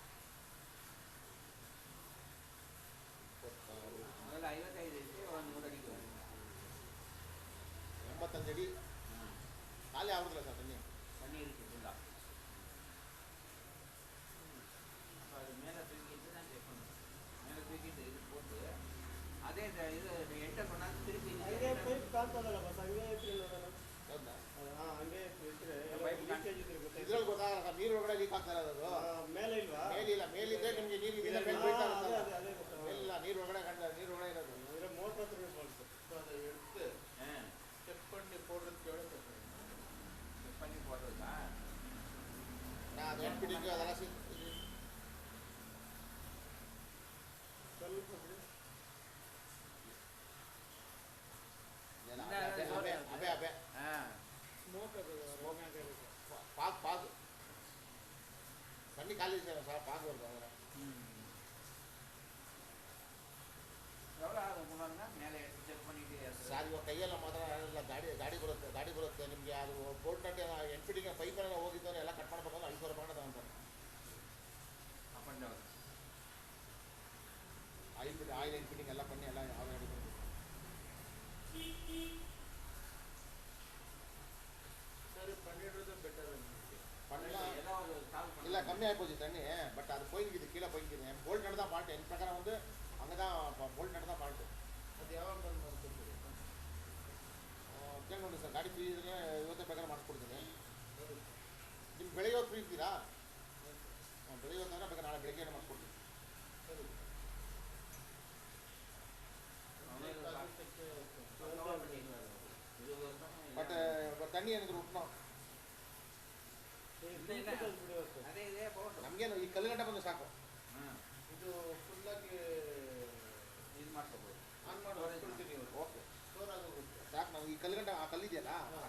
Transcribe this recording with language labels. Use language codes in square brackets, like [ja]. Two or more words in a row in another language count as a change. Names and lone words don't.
[ta] அதில் 55 இருக்கு, ஒரு 100 அடிக்கு வரும். 85 அடி காலி ஆகுறதில்ல சார் தண்ணி. தண்ணி இருக்குது ஃபுல்லாக. அப்போ அது மேலே தூக்கிட்டு தான் செக் பண்ணணும். மேலே தூக்கிட்டு இது போட்டு அதே இது என்டர் பண்ணாலும் திருப்பி [kn] ಹಂಗೆ ಪೈಪ್ ಕಾಣ್ತದಲ್ಲ ಬಸ್ ಹಂಗೆ ಐತ್ರಿ ನೋಡೋಣ. ಹೌದಾ? ಹಾಂ ಹಂಗೆ ಇದ್ರೆ ಪೈಪ್ ಲೀಕೇಜ್ ಇದ್ರೆ ಗೊತ್ತಾಯ್ತು. ಇದ್ರಲ್ಲಿ ಗೊತ್ತಾಗಲ್ಲ ಸರ್, ನೀರು ಒಳಗಡೆ ಲೀಕ್ ಆಗ್ತಾ ಇರೋದು. ಮೇಲೆ ಇಲ್ವಾ? ಮೇಲಿಲ್ಲ, ಮೇಲಿದ್ರೆ ನಿಮಗೆ ನೀರು ಇದೆಲ್ಲ ಮೇಲೆ ಹಾ, ಬೀಳ್ತಾ ಅದೇ ಇರುತ್ತಲ್ಲ. ಅದೇ ಗೊತ್ತಾಗ ಮೇಲಿಲ್ಲ, ನೀರು ಒಳಗಡೆ ನೀರು ಒಳಗಡೆ ಇರೋದು. ಅಂದರೆ ಮೋಟ್ರ್ ಹತ್ರ ಇರ್ಬೋದು. [ta] அதை எடுத்து செக் பண்ணி போடுறதுக்கு எவ்வளோ கட்டுறீங்க? செக் பண்ணி போடுறதா? நான் அது என்பிடிக்கு அதெல்லாம் [kn] ಸ್ವಲ್ಪ ಬಿಡಿ. ಅಬೆ ಅಬೆ ಸ್ಮೋಕ್ ಅದು ರೋಗಾಂಗ ಇರುತ್ತೆ. [ta] பாகு தண்ணி காலி சார், பாகு வருது அதில். எவ்வளோ ஆகும் கொண்டாருங்க மேலே செக் பண்ணிட்டு [kn] ಸರ್ ಇವಾಗ ಕೈಯೆಲ್ಲ ಮಾತ್ರ ಎಲ್ಲ ಗಾಡಿ ಬರುತ್ತೆ ನಿಮಗೆ. ಅದು ಬೋಲ್ಟ್ ನಟ್ಟೆ ಎನ್ಪಿಟಿಗೆ ಪೈಪೆಲ್ಲ ಹೋಗಿದ್ದವನು ಎಲ್ಲ ಕಟ್ ಮಾಡ್ಬೇಕಂದ್ರೆ 5,000 ರೂಪಾಯಿ ತಗೊಂತಾರೆ. [en] up and down [kn] ಆಯಿಲ್ ಎನ್ಪಿಟಿಂಗ್ ಎಲ್ಲ பண்ணி ಎಲ್ಲ ಯಾವ ಗಾಡಿ ಬರುತ್ತೆ. [ta] சரி பண்ணிடுறது பெட்டர் பண்ணலாம். ஏதோ ஒரு சால்வ் பண்ண இல்லை கம்மியாக போச்சு தண்ணி. பட் அது போய்க்குது, கீழே போய்க்குது. என் போல்ட் நட்டு தான் ஃபால்ட்டு. என் பிரகாரம் வந்து அங்கே தான் போல்ட் நட்டு தான் ஃபால்ட்டு. [kn] ಅದು ಯಾವಾಗ ಬಂದು ಮಾಡ್ಕೊಡ್ತೀರಿ? ಕೇಳ್ಕೊಂಡು ಸರ್, ಗಾಡಿ ಫ್ರೀ ಇದ್ರೆ ಇವತ್ತೇ ಬೇಕಾದ್ರೆ ಮಾಡಿಸ್ಕೊಡ್ತೀನಿ. ನಿಮ್ಗೆ ಬೆಳಿಗ್ಗೆ ಹೊತ್ತು ಫ್ರೀ ಇರ್ತೀರಾ? ಬೆಳಿಗ್ಗೆ ಹೊತ್ತು ಅಂದರೆ ಬೇಕಾದ್ರೆ ನಾಳೆ ಬೆಳಿಗ್ಗೆ ಮಾಡಿಸ್ಕೊಡ್ತೀನಿ. ಸರಿ [ta] பட் தண்ணி எனக்கு விட்டணும். [kn] ಅದೇ ಇದೆ ಬೋಟ್ ನಮಗೇನು ಈ ಕಲ್ಲುಗಂಟ ಬಂದು ಸಾಕು. ಇದು ಫುಲ್ಲಾಗಿ ಇದು ಮಾಡ್ಕೋಬೋದು. ಆನ್ ಮಾಡಿ ಹೊರಡ್ಕೊಳ್ತೀನಿ. ಓಕೆ ಸ್ಟೋರ್ ಆಗೋಗುತ್ತೆ. ಸಾಕು. ನಾವು ಈ ಕಲ್ಲುಗಂಟ ಆ ಕಲ್ಲಿದೆಯಲ್ಲ